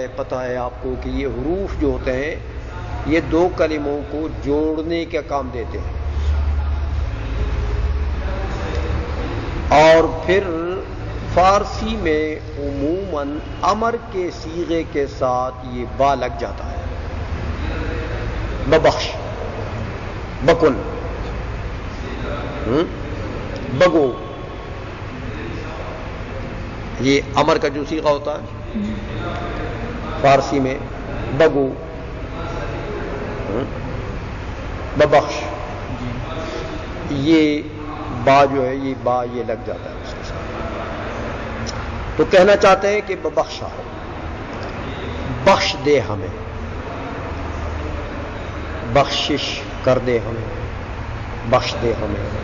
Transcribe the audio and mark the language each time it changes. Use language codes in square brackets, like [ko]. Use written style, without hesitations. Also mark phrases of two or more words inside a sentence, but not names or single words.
[ur] پتہ ہے آپ کو کہ یہ حروف جو ہوتے ہیں یہ دو کلموں کو جوڑنے کا کام دیتے ہیں، اور پھر فارسی میں عموماً امر کے صیغے کے ساتھ یہ با لگ جاتا ہے، [fa] ببخش، بکن، بگو، [ur] یہ امر کا جو صیغہ ہوتا ہے فارسی میں [fa] بگو، ببخش، [ur] یہ با جو ہے یہ با یہ لگ جاتا ہے اس کے ساتھ۔ تو کہنا چاہتے ہیں کہ ببخشا، بخش دے ہمیں، بخشش کر دے ہمیں، بخش دے ہمیں۔